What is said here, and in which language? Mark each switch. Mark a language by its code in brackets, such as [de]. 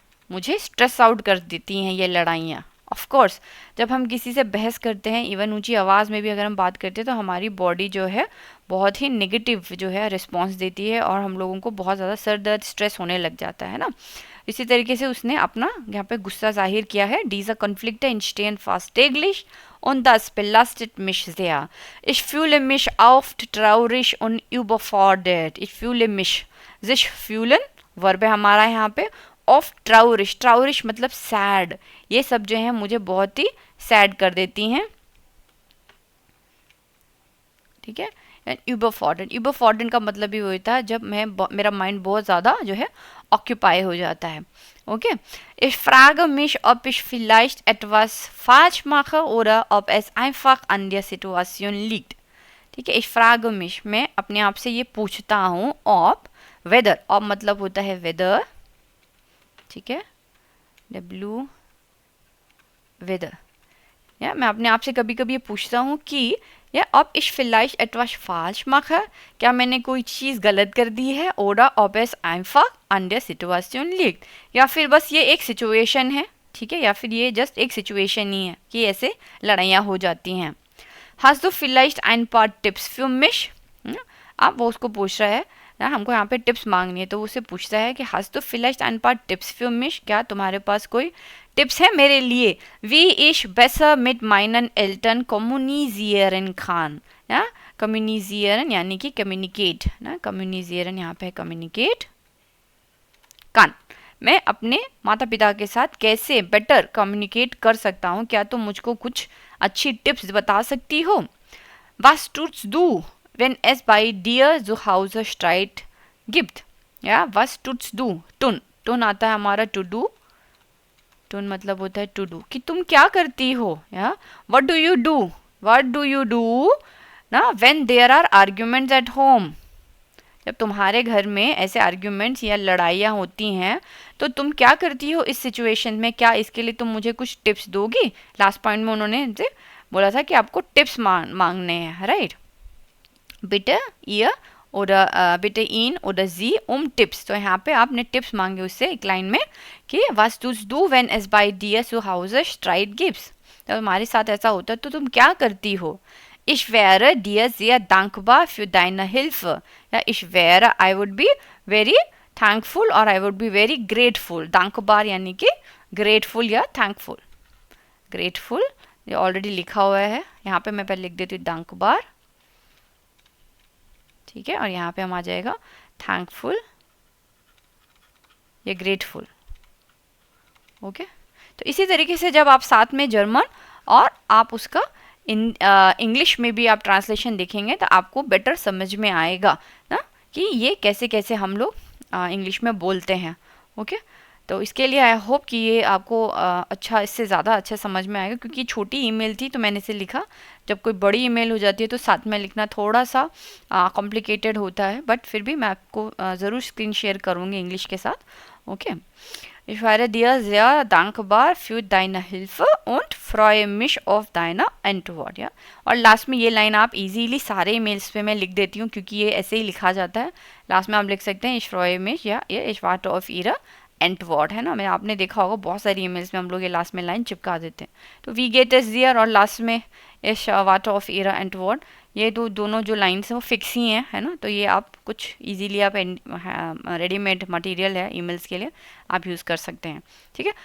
[hi] मुझे stress out कर देती हैं ये लड़ाइयाँ। ऑफ कोर्स जब हम किसी से बहस करते हैं, इवन ऊंची आवाज़ में भी अगर हम बात करते हैं, तो हमारी बॉडी जो है बहुत ही नेगेटिव जो है रिस्पॉन्स देती है और हम लोगों को बहुत ज़्यादा सर दर्द, स्ट्रेस होने लग जाता है ना। इसी तरीके से उसने अपना यहाँ पे गुस्सा जाहिर किया है। [de] Dieser Konflikte entstehen fast täglich und das belastet mich sehr. Ich fühle mich oft traurig und überfordert. Ich fühle mich, sich fühlen [hi] verb है हमारा यहाँ पे, ऑफ ट्राउरिश, ट्राउरिश मतलब सैड, ये सब जो है मुझे बहुत ही सैड कर देती हैं, ठीक है। यूबरफॉर्डन का मतलब भी होता है जब मेरा माइंड बहुत ज़्यादा जो है ऑक्यूपाई हो जाता है। [de] ओके, ich frage mich, ob ich vielleicht etwas falsch mache oder ob es einfach an der Situation liegt। [hi] ठीक है, [de] ich frage mich, [hi] मैं अपने आप से ये पूछता हूँ। ob वेदर, ob मतलब होता है वेदर, ठीक है, W वेदर, या मैं अपने आप से कभी कभी ये पूछता हूँ कि या [de] ob ich vielleicht etwas falsch mache, [hi] क्या मैंने कोई चीज़ गलत कर दी है, [de] oder ob es einfach an der Situation liegt, [hi] या फिर बस ये एक सिचुएशन है, ठीक है, या फिर ये जस्ट एक सिचुएशन ही है कि ऐसे लड़ाइयाँ हो जाती हैं। [de] Hast du vielleicht ein paar Tipps für mich? [hi] अब वो उसको पूछ रहा है ना, हमको यहाँ पे टिप्स मांगनी है, तो वो उसे पूछता है कि [de] hast du vielleicht ein paar Tipps für mich, [hi] क्या तुम्हारे पास कोई टिप्स है मेरे लिए। [de] Wie ich besser mit meinen Eltern kommunizieren kann, [hi] या कम्युनिजियरन यानी कि कम्युनिकेट ना, कम्युनिजियरन यहाँ पे कम्युनिकेट कान, मैं अपने माता पिता के साथ कैसे बेटर कम्युनिकेट कर सकता हूँ, क्या तुम मुझको कुछ अच्छी टिप्स बता सकती हो। [de] Was tust du, wenn es bei dir zu Hause Streit gibt? [hi] या [de] was tust du, [hi] टुन, टुन आता है हमारा टू डू, टुन मतलब होता है टू डू, कि तुम क्या करती हो, या [en] what do you do, [hi] what do you do ना, [en] when there are arguments at home, [hi] जब तुम्हारे घर में ऐसे आर्ग्यूमेंट्स या लड़ाइयाँ होती हैं तो तुम क्या करती हो इस सिचुएशन में, क्या इसके लिए तुम मुझे कुछ टिप्स दोगी। लास्ट पॉइंट में उन्होंने बोला था कि आपको टिप्स मांगने हैं, right. बिटे [de] ihr oder bitte ihn oder sie [hi] tips, तो यहाँ पे आपने टिप्स मांगे उससे एक लाइन में कि [de] was tust du wenn es bei dir zu Hause Streit gibt, [hi] तो तुम्हारे साथ ऐसा होता है तो तुम क्या करती हो। [de] Ich wäre dir sehr dankbar für deine Hilfe, ja, ich wäre, [en] I would be very thankful or I would be very grateful, [hi] dankbar यानी कि grateful या thankful, grateful ये ऑलरेडी लिखा हुआ है, यहाँ पे मैं पहले लिख देती हूँ dankbar, ठीक है, और यहाँ पे हम आ जाएगा thankful या grateful। ओके, तो इसी तरीके से जब आप साथ में जर्मन और आप उसका इंग्लिश में भी आप ट्रांसलेशन देखेंगे तो आपको बेटर समझ में आएगा ना कि ये कैसे कैसे हम लोग इंग्लिश में बोलते हैं। ओके, तो इसके लिए आई होप कि ये आपको अच्छा, इससे ज़्यादा अच्छा समझ में आएगा, क्योंकि छोटी ईमेल थी तो मैंने इसे लिखा। जब कोई बड़ी ईमेल हो जाती है तो साथ में लिखना थोड़ा सा कॉम्प्लिकेटेड होता है, बट फिर भी मैं आपको ज़रूर स्क्रीन शेयर करूँगी इंग्लिश के साथ। [de] ओके, Ich wäre dir sehr dankbar für deine Hilfe und freue mich auf deine Antwort, या। [hi] और लास्ट में ये लाइन आप इजीली सारे ईमेल्स पे मैं लिख देती हूँ क्योंकि ये ऐसे ही लिखा जाता है। लास्ट में आप लिख सकते हैं [de] ich freue mich, [hi] या ये [de] ich warte auf ihre Antwort, [hi] है ना। मैं आपने देखा होगा बहुत सारी ईमेल्स में हम लोग ये लास्ट में लाइन चिपका देते हैं। तो [de] wie geht es dir [hi] और लास्ट में [de] ich warte auf ihre Antwort, [hi] ये दोनों जो लाइन्स हैं वो फिक्स ही हैं, है ना। तो ये आप कुछ इजीली आप रेडीमेड मटेरियल है ईमेल्स के लिए आप यूज़ कर सकते हैं, ठीक है।